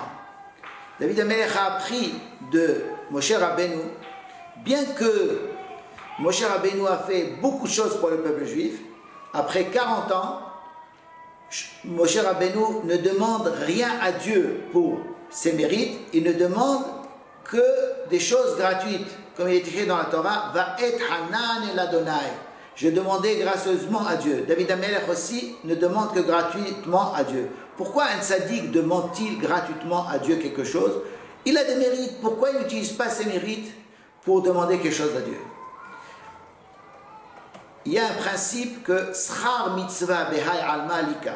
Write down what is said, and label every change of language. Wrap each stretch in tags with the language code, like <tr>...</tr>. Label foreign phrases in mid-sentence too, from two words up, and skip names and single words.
<fr>David Amelech a appris de Moshe Rabbeinu, bien que Moshe Rabbeinu a fait beaucoup de choses pour le peuple juif, après 40 ans, Moshe Rabbeinu ne demande rien à Dieu pour ses mérites, il ne demande que des choses gratuites, comme il est écrit dans la Torah,</fr> <he>ואתחנן אל אדני.</he> <fr>Je demandais gracieusement à Dieu. David Amelech aussi ne demande que gratuitement à Dieu. Pourquoi un tzaddik demande-t-il gratuitement à Dieu quelque chose? Il a des mérites. Pourquoi il n'utilise pas ses mérites pour demander quelque chose à Dieu? Il y a un principe que</fr> <arc>שכר מצוה בהאי עלמא ליכא.</arc>